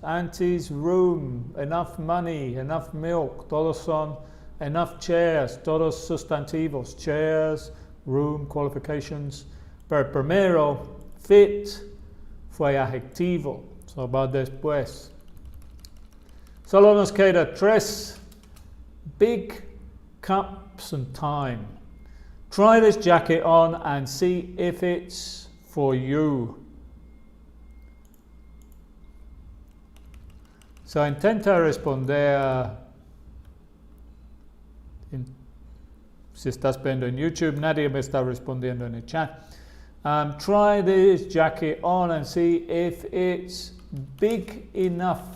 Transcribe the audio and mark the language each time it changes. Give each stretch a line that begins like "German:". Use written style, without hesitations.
Spanish: Antes room, enough money, enough milk. Todos son enough chairs, todos sustantivos.
English: Chairs, room, qualifications.
Spanish: Pero primero, fit fue adjetivo. So va después. Solo nos queda 3.
English: Big, cups and time. Try this jacket on and see if it's for you.
Spanish: So intenta responder. Si estás viendo en YouTube, nadie me está respondiendo en el chat.
English: Try this jacket on and see if it's big enough.